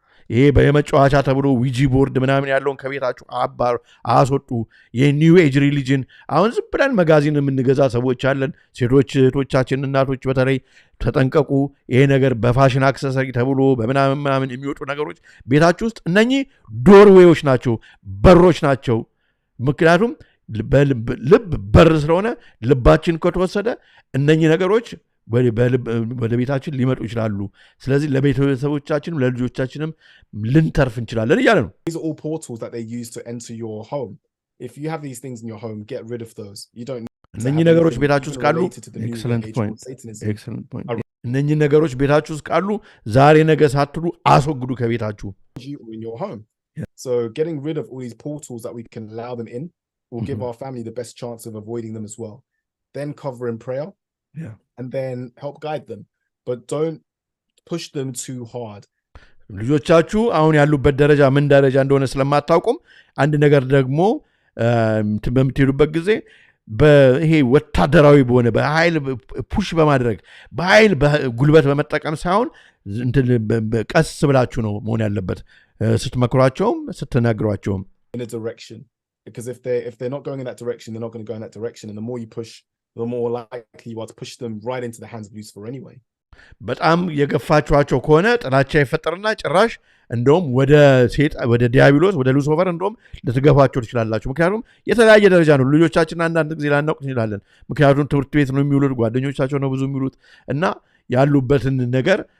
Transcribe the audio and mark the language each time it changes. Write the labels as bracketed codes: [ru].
[am] ይሄ በየመጫወቻ ተብሎ ዊጂ ቦርድ ምናምን ያለውን ከቤታችሁ አስወጡ የኒው ኤጅ ሪሊጅን አሁን ዝም ብለን መጋዚን የምንገዛ ሰዎች አለን ሴቶች እህቶቻችን እናቶች በተለይ ተጠንቀቁ ይሄ ነገር በፋሽን አክሰሰሪ ተብሎ በምናምን የሚወጡ ነገሮች ቤታችሁ ውስጥ እነኚህ ዶርዌዎች ናቸው በሮች ናቸው ምክንያቱም ልብ በር ስለሆነ ልባችን ከተወሰደ እነኚህ ነገሮች ወደ ቤታችን ሊመጡ ይችላሉ ስለዚህ ለቤተሰቦቻችንም ለልጆቻችንም ልንተርፍ እንችላለን እያለ ነው [en] These are all portals that they use to enter your home. If you have these things in your home, get rid of those. You don't [am] እነኚህ ነገሮች ቤታችሁ ውስጥ ካሉ [en] ኤክሰለንት ፖይንት [am] እነኚህ ነገሮች ቤታችሁ ውስጥ ካሉ ዛሬ ነገ ሳትሉ አስወግዱ ከቤታችሁ [en] in your home. So getting rid of all these portals that we can allow them in will give our family the best chance of avoiding them as well. Then cover in prayer. And then help guide them. But don't push them too hard. [am] ልጆቻችሁ አሁን ያሉበት ደረጃ ምን ደረጃ እንደሆነ ስለማታውቁም አንድ ነገር ደግሞ በምትሄዱበት ጊዜ በይሄ ወታደራዊ በሆነ በኃይል ፑሽ በማድረግ በኃይል ጉልበት በመጠቀም ሳይሆን ቀስ ብላችሁ ነው መሆን ያለበት ስትመክሯቸውም ስትናገሯቸውም [en] in a direction. Because if they're not going in that direction, they're not going to go in that direction. And the more you push, the more likely you are to push them right into the hands of Lucifer anyway. [am] በጣም የገፋችኋቸው ከሆነ ጥላቻ ይፈጠርና ጭራሽ እንደውም ወደ ዲያቢሎስ ወደ ሉሲፈር እንደውም ልትገፋቸው ትችላላችሁ ምክንያቱም የተለያየ ደረጃ ነው ልጆቻችን አንዳንድ ጊዜ ላናውቅ እንችላለን ምክንያቱም ትምህርት ቤት ነው የሚውሉት ጓደኞቻቸው ነው ብዙ የሚውሉት እና ያሉበትን ነገር